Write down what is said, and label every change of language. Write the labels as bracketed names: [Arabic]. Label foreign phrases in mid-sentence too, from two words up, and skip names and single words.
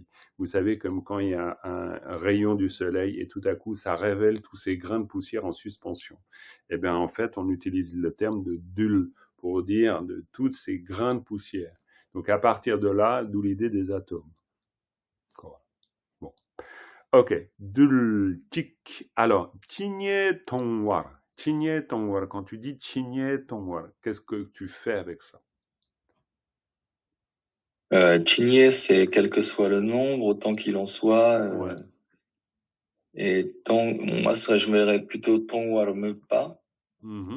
[French] Vous savez, comme quand il y a un rayon du soleil et tout à coup, ça révèle tous ces grains de poussière en suspension. Eh bien, en fait, on utilise le terme de dul pour dire de toutes ces grains de poussière. Donc, à partir de là, d'où l'idée des atomes. Bon. Ok. [Tibetan] རྡུལ་ཕྲ. Alors, ཇི་སྙེད་མཐོང་བར. ཇི་སྙེད་མཐོང་བར. [French] Quand tu dis [Tibetan] ཇི་སྙེད་མཐོང་བར, [French] qu'est-ce que tu fais avec ça? Chigné, c'est quel que soit le nombre, autant qu'il en soit. Ouais. Et moi, je verrais plutôt Tongwarmepa, Mhm.